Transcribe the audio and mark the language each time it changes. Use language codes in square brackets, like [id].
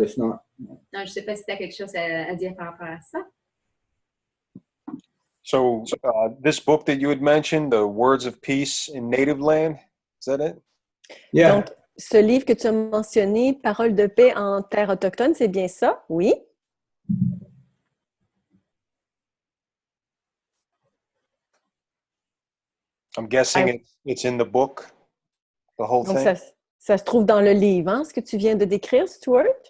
[en] If not. [fr] Non, je ne sais pas si tu as quelque chose à dire par rapport à ça. [en] So this book that you had mentioned, The Words of Peace in Native Land, is that it? Yeah. [fr] Donc, ce livre que tu as mentionné, Paroles de paix en terre autochtone, c'est bien ça? Oui. [en] I'm guessing it's in the book, the whole [fr] Donc, [en] thing. [fr] ça se trouve dans le livre, hein, ce que tu viens de décrire, Stuart?